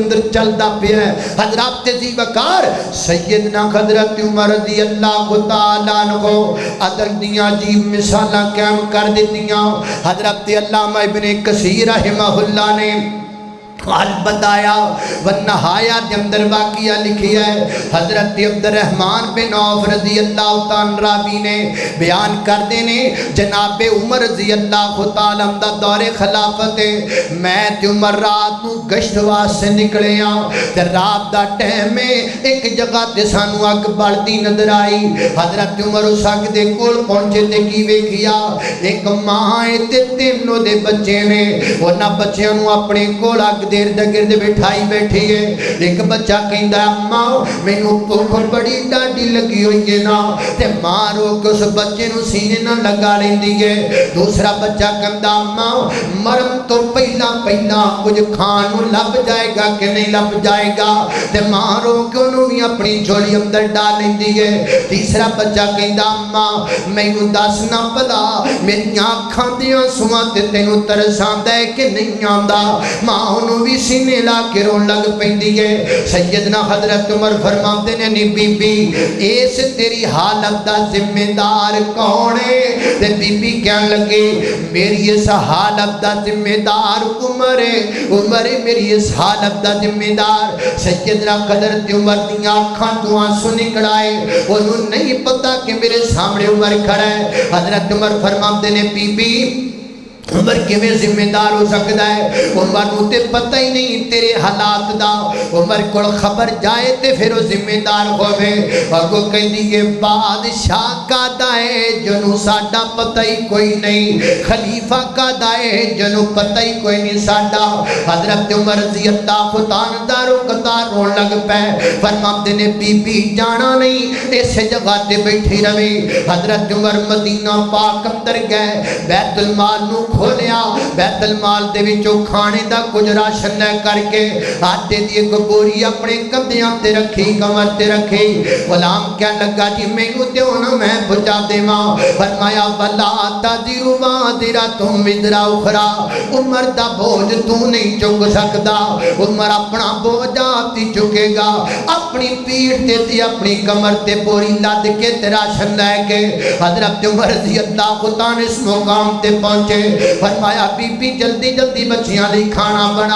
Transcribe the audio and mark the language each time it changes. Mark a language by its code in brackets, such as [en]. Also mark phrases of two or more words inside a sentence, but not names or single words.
[pa] اندر چلدا پیا ہے حضرات ذی وقار سیدنا حضرت عمر [ar] رضی اللہ تعالیٰ عنہ [pa] عدل دیاں عجیب مثالاں قائم کر دیتیاں حضرت علامہ ابن کثیر [ar] رحمہ اللہ [pa] نے حال بتایا والنہایا دے اندر واقعہ لکھی ہے حضرت عبد الرحمن بن عوف [ar] رضی اللہ تعالیٰ [pa] راوی نے بیان کر دینے جناب عمر [ar] رضی اللہ تعالیٰ [pa] دا دور خلافت میں تے عمر رات نو گشت واسطے نکلے تے رات دا ٹائم میں ایک جگہ تے سانو اگ بلدی نظر آئی حضرت عمر اس اگ دے کول پہنچے تے کی ویکھیا ایک ماں تے تینوں دے بچے نے انہاں بچیاں نو اپنے کول اگ دیر گرد بٹھائی بیٹھی ہے ایک بچہ کہندا اماں مینوں بھوک بڑی ڈاڈی لگی ہوئی ہے نا تے ماں رو کے اس بچے نو سینے نہ لگا لیندی ہے دوسرا بچہ کہندا اماں مرم تو پہلا کچھ کھان نو لب جائے گا کہ نہیں لب جائے گا تے ماں رو کے انہوں بھی اپنی جھولی اندر ڈال لیندی ہے تیسرا بچہ کہندا اماں مینوں دس نہ پلا میری آنکھاں دیاں سواں تے تینوں ترس آندا ہے کہ نہیں آندا ماں انہوں بھی سینے لا کے رون لگ پیندی ہے۔ سیدنا حضرت عمر فرماتے نے نی بی بی اس تیری حالت دا ذمہ دار کون ہے؟ تے بی بی کہن لگے میری اس حالت دا ذمہ دار عمر ہے، عمر ہے میری اس حالت دا ذمہ دار۔ سیدنا حضرت عمر دی آنکھاں تو آنسو نکل آئے، انہوں نہیں پتا کہ میرے سامنے عمر کھڑا ہے۔ حضرت عمر فرماتے نے بی بی عمر کیویں ذمہ دار ہو سکتا ہے؟ عمر نوں تے پتہ ہی نہیں تیرے حالات دا، عمر کول خبر جائے تے پھر وہ ذمہ دار ہوے۔ اگوں کہندی ہے بادشاہ کا دائے جنوں ساڈا پتہ ہی کوئی نہیں، خلیفہ کا دائے جنوں پتہ ہی کوئی نہیں ساڈا۔ حضرت عمر [ar] رضی اللہ عنہ [pa] دارو قطار رون لگ پے، فرماندے نے بی بی جانا نہیں اس جگہ تے بیٹھی رہے۔ حضرت عمر مدینہ پاک اندر گئے، بیت المال نو کھولیا، بیت المال دے وچوں کھانے دا کچھ راشن لے کر کے آٹے دی ایک بوری اپنے کندھیاں تے رکھی، کمر تے رکھی۔ غلام کہنے لگا جی مینوں دیو نا میں پہنچا دیواں۔ فرمایا [ar] ولا تزر وازرۃ وزر اخری، [pa] عمر دا بوجھ تو نہیں چک سکدا، عمر اپنا بوجھ آپ ہی چکے گا۔ اپنی پیٹھ تے اپنی کمر تے بوری لد کے تے راشن لے کے حضرت عمر [ar] رضی اللہ عنہ [pa] اس مقام تے پہنچے۔ فرمایا بی بی جلدی جلدی بچیاں لئی کھانا بنا۔